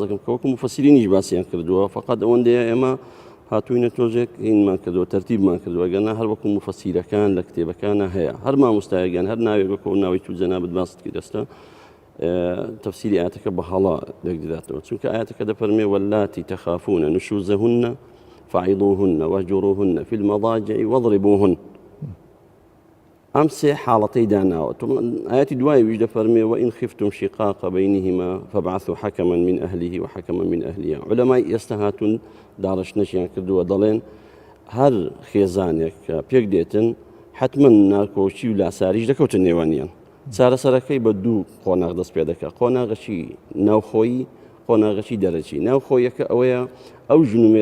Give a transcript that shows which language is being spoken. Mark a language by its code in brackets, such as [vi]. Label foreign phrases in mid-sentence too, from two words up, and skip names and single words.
[ckb] دەکەم کە وەکو مفەسیرینیش باسییان کردووە فقط ئەوەندەیە ئێمە هاتووینە تۆژێک هینمان کردووە تەرتیبمان کردووە گەنا هەر وەکو مفەسیرەکان لە کتێبەکانە هەیە هەر مامۆستایەکان هەر ناوێک وەکو ناوی تو جەنابەت باست کردەستە تەفسیری ئاەتەکە بە هەڵە دەکداتەوە چونکە ئاەتەکە دەفەرمێ [ar] واللاتی تەخافون نشوزهن فعظوهن واهجروهن في المضاجع واضربوهن [ckb] ئەم سێ حاڵەتەی داناوە ئاەتی دوای ویش دەفەرمێ [ar] وئین خفتم شقاق بینهما فابعثوا حكما من أهله وحكما من أهلها [ckb] علەمای ئێستا هاتوون داڕشنەشیان کردووە دەڵێن هەر خێزانێک کە پێک دێتن حتمما ناکۆچی و لاساریش دەکەوتن نێوانیان چارەسەرەکەی بە دوو قۆناغ دەست پێ دەکات قۆناغەشی ناوخۆیی قۆناغەشی دەرەچی ناوخۆیەکە ئەوەیە ئەو ژن و